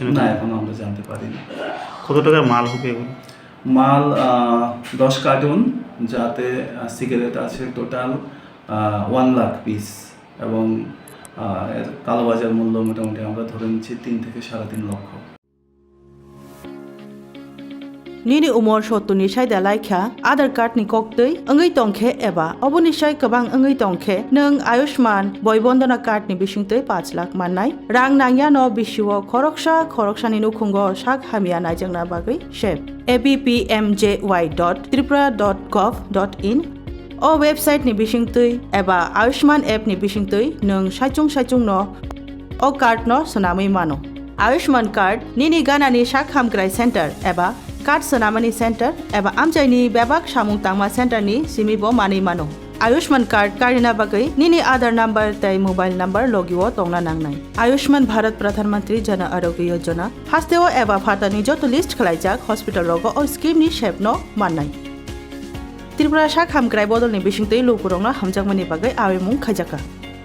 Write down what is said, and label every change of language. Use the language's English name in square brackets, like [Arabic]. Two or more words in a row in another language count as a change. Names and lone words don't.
[Bangla] না, এখনো আমরা জানতে পারিনি। কত টাকার মাল হবে এগুলো? মাল 10 কার্টুন, যাতে সিগারেট আছে টোটাল 1 লাখ পিস এবং এর কালোবাজার মূল্য মোটামুটি আমরা ধরে নিচ্ছি 3 থেকে 3.5 লক্ষ। [Kok Borok] Nini umor shotu ni shai da laikha Aadhaar card ni koktei angai tongkhe eba oboni shai kabang angai tongkhe nung Ayushman boibondana card ni bisingtei 5 lakh mannai rang nangya no bishiwo khoroksha ni nukhungo shak hamia naijangna bagai shep appmjy.tripura.gov.in o website ni bisingtei eba Ayushman app ni bisingtei nung saichung no o card no sonamui mano Ayushman card nini gana ni shak hamgrai center eba कार्ड सोनामानि सेन्टर एबा आमजाइनि बेबाक सामुं तांमा सेन्टरनि सिमिबो मानै मानो आयुष्मान कार्ड कारिना बागै निनि आधार नम्बर तै मोबाइल नम्बर लगिओ तंगना नांनाय आयुष्मान भारत प्रधानमंत्री जन आरोग्य योजना हास्तेओ एबा फातानि जत लिस्ट खलाइजाक हस्पिटाल रगो ओ स्किमनि शेपनो माननाय त्रिपुरा शाख हामग्राय बदलनि बिसिंतै लुपुरंना हामजाकमानि बागै आवेमुं खाइजाका।